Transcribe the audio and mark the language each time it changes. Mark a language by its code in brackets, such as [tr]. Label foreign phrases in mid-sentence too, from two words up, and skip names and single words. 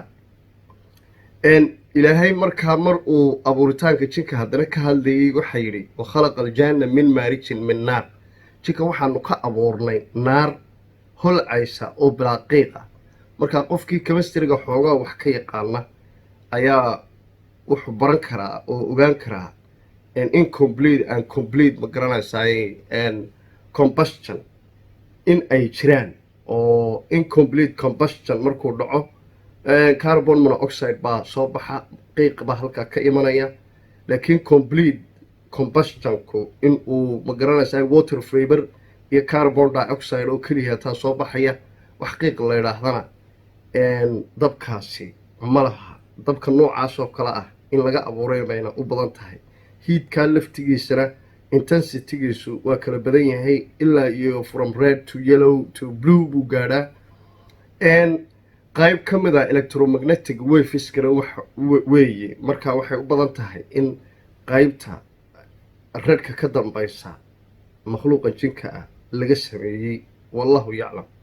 [so] ilaahay markaa mar uu abuuritaanka jinka haddana ka hadlayay waxaa yidhi [ar] وخلق الجان من مارج من نار, [so] jinka waxaanu ka abuurnay naar holcaysa oo bilaaqiiq ah. markaa qofkii kemistriga xoogaa wax ka yaqaana ayaa wuxuu baran karaa oo ogaan karaa incomplete [en] and complete [so] ma garanaysaay combustion in ay jiraan, oo [en] incomplete combustion [so] markuu dhaco [en] carbon monoxide [so] baa soo baxa, qiiq baa halkaa ka imanaya, laakiin [en] complete combustionku [so] in uu ma garanaysaay [en] water vapor [so] iyo [en] carbon dioxide [so] oo keliya taa soo baxaya, wax qiiq la yidhaahdana dabkaasi ma laha. dabka noocaas oo kale ah in laga abuuray bayna u badan tahay. hiidkaa laftigiisana intensitygiisu waa kala badan yahay ilaa iyo [en] from red to yellow to blue [so] buu gaadhaa. qayb ka mid a [en] electromagnetic waveskana [so] weeye, markaa waxay u badan tahay in qaybta redhka ka dambaysa makhluuqa jinka ah laga sameeyey, [ar] والله أعلم.